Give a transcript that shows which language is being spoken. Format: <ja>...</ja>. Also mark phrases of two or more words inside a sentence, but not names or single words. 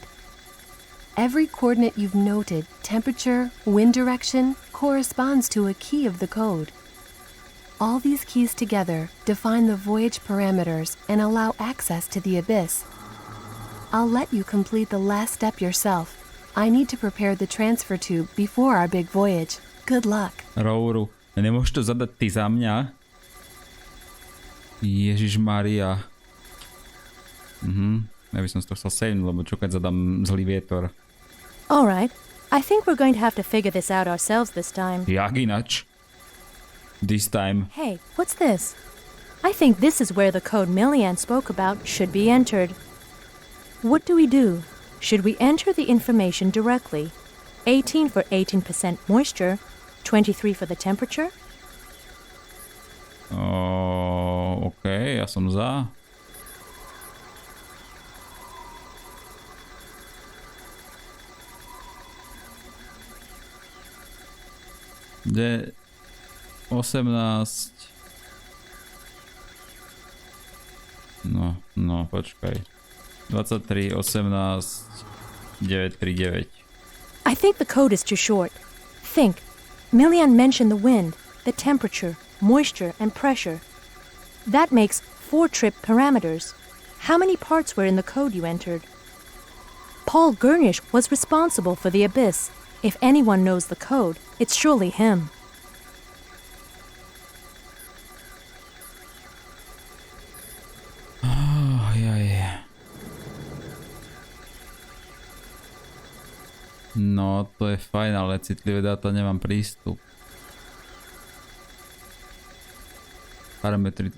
<en>Every coordinate you've noted, temperature, wind direction, corresponds to a key of the code. All these keys together define the voyage parameters and allow access to the abyss. I'll let you complete the last step yourself. I need to prepare the transfer tube before our big voyage. Good luck.</en> <sk>Rouru. Nemôžeš to zadať ty za mňa? Ježiš Maria. Ja by som si to chcel savenúť, lebo čo keď zadám zlý vietor.</sk> <en>Alright. I think we're going to have to figure this out ourselves this time.</en> <sk>Jak inač?</sk> <en>This time. Hey, what's this? I think this is where the code Millian spoke about should be entered. What do we do? Should we enter the information directly? 18 for 18% moisture, 23 for the temperature?</en> <sk>OK, ja som za. Kde 18. No, počkaj. 23, 18, 939.</sk> <en>I think the code is too short. Think. Millian mentioned the wind, the temperature, moisture, and pressure. That makes 4 trip parameters. How many parts were in the code you entered? Paul Gurnish was responsible for the abyss. If anyone knows the code, it's surely him.</en> <sk>No, to je fajn, ale citlivé dáta nemám prístup. Parametry...</sk>